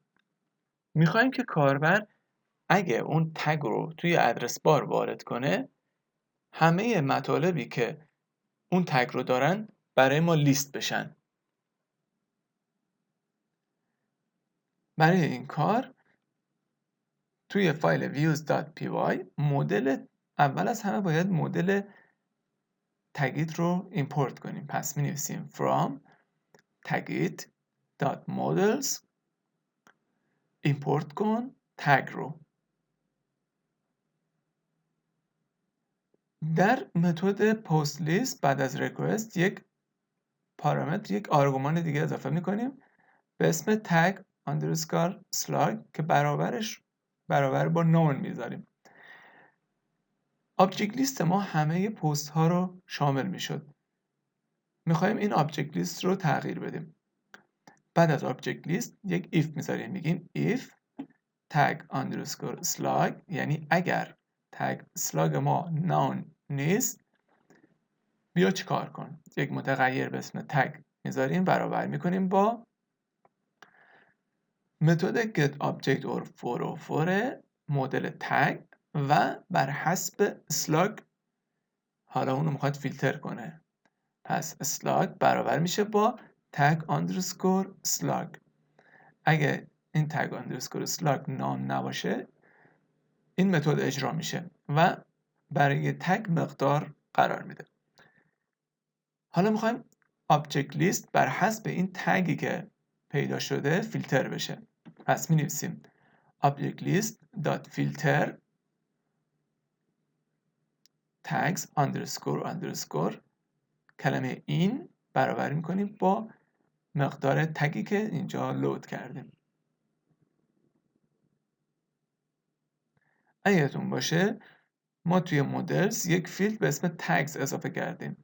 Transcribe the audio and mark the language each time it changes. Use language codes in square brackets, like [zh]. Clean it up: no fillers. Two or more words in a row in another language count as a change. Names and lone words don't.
[fa] میخوایم که کاربر اگه اون تگ رو توی ادرس بار وارد کنه، همه مطالبی که اون تگ رو دارن برای ما لیست بشن. برای این کار توی فایل views.py مدل اول از همه باید مدل تگیت رو ایمپورت کنیم. پس می نویسیم [en] from tagit.models [fa] ایمپورت کن تگ رو. در متد پست لیست بعد از ریکوست یک پارامتر، یک آرگومان دیگه اضافه می کنیم به اسم [en] tag underscore slug [fa] که برابر با نون میذاریم. آبجکت لیست ما همه پست ها رو شامل میشد. میخوایم این آبجکت لیست رو تغییر بدیم. بعد از آبجکت لیست یک if میذاریم، میگیم [en] if tag underscore slug، [fa] یعنی اگر تگ slug ما نون نیست بیا چیکار کن. یک متغیر به اسم تگ میذاریم، برابر میکنیم با متد [en] get object or 404 [fa] مدل تگ و بر حسب slug حالا اونو میخواد فیلتر کنه. پس slug برابر میشه با [en] tag underscore slug. [fa] اگه این [en] tag underscore slug [fa] نان نباشه این متد اجرا میشه و برای تگ مقدار قرار میده. حالا میخوایم [en] object list [fa] بر حسب این تگی که پیدا شده فیلتر بشه. پس می نویسیم [en] object list dot filter tags underscore underscore [fa] کلمه این برابر میکنیم با مقدار تگی که اینجا لود کردیم. اگه یادتون باشه ما توی مدلز یک فیلد به اسم tags اضافه کردیم.